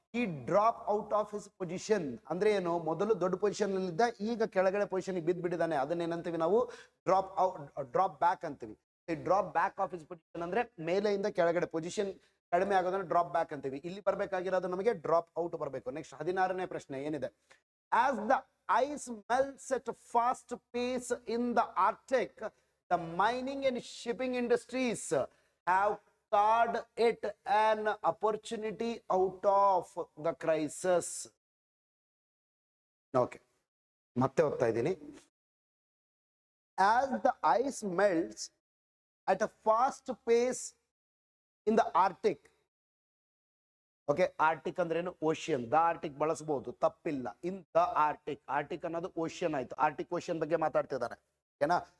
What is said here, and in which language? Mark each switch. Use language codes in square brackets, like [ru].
[kn] ಈ [en] drop out of his position [kn] ಅಂದ್ರೆ ಏನು? ಮೊದಲು ದೊಡ್ಡ ಪೊಸಿಷನ್ ಅಲ್ಲಿ ಇದ್ದ, ಈಗ ಕೆಳಗಡೆ ಪೊಸಿಷನ್ ಬಿದ್ದು ಬಿಟ್ಟಿದ್ದಾನೆ, ಅದನ್ನೇನಂತೀವಿ ನಾವು? ಡ್ರಾಪ್ ಬ್ಯಾಕ್ ಅಂತೀವಿ. [en] drop back of his position [kn] ಅಂದ್ರೆ ಮೇಲೆಯಿಂದ ಕೆಳಗಡೆ ಪೊಸಿಷನ್ ಕಡಿಮೆ ಆಗೋದನ್ನ ಡ್ರಾಪ್ ಬ್ಯಾಕ್ ಅಂತೀವಿ. ಇಲ್ಲಿ ಬರ್ಬೇಕಾಗಿರೋದು ನಮಗೆ ಡ್ರಾಪ್ ಔಟ್ ಬರಬೇಕು. ನೆಕ್ಸ್ಟ್ 16ನೇ ಪ್ರಶ್ನೆ ಏನಿದೆ? [en] As the ice melts at a fast pace in the Arctic, the mining and shipping industries have called it an opportunity out of the crisis. [kn] Okay, ಮತ್ತೆ ಓದ್ತಾ ಇದ್ದೀನಿ. [en] As the ice melts at a fast pace in the Arctic. [kn] Okay, Arctic ಅಂದ್ರೆ ಏನು? Ocean. The Arctic ಬಳಸಬಹುದು, ತಪ್ಪಿಲ್ಲ. [en] in the Arctic, [kn] Arctic ಅನ್ನೋದು ocean ಆಯ್ತು. Arctic ocean ಬಗ್ಗೆ ಮಾತಾಡ್ತಿದ್ದಾರೆ. ಓಕೆನಾ?